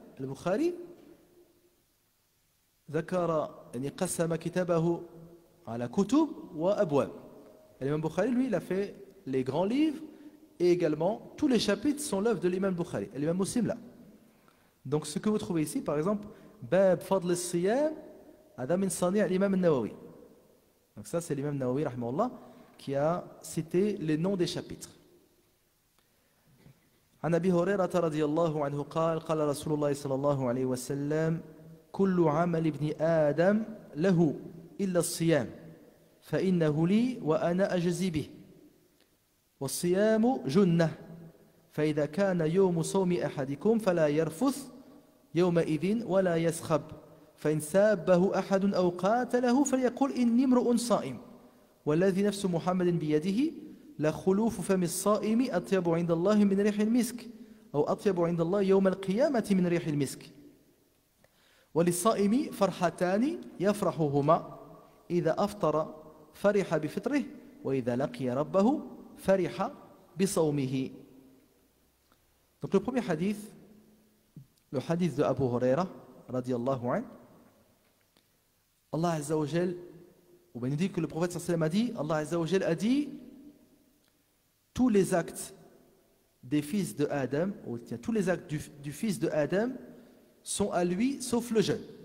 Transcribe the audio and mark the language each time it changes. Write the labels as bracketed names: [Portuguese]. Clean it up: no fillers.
[Arabic] Al-Bukhari, ذكر يعني قسم كتابه على كتب وأبواب. [French] L'imam Bukhari, lui, il a fait les grands livres et également tous les chapitres sont l'œuvre de l'imam Bukhari. L'imam Muslim, là. Donc ce que vous trouvez ici, par exemple, Bab Fadl al-Siyam, [Arabic] Adam min Sani' [French] l'imam al-Nawawi. Donc ça, c'est l'imam Nawawi, rahimahullah, qui a cité les noms des chapitres. [Arabic] عن أبي هريرة رضي الله عنه قال قال رسول الله صلى الله عليه وسلم كل عمل ابن آدم له إلا الصيام فإنه لي وأنا أجزي به والصيام جنة فإذا كان يوم صوم أحدكم فلا يرفث يومئذ ولا يسخب فإن سابه أحد أو قاتله فليقل إني امرؤ صائم والذي نفس محمد بيده لخلوف فم الصائم أطيب عند الله من ريح المسك أو أطيب عند الله يوم القيامة من ريح المسك وللصائم فرحتان يفرحهما إذا أفطر فرح بفطره وإذا لقي ربه فرح بصومه. [French] Donc le premier hadith, le hadith de Abu Huraira radiyallahu anhu, Allah Azza wa Jal, ou bien il dit que le prophète sallallahu alayhi wa sallam a dit, Allah Azza wa Jal a dit, tous les actes des fils de Adam, ou tiens, tous les actes du fils de Adam sont à lui sauf le jeûne.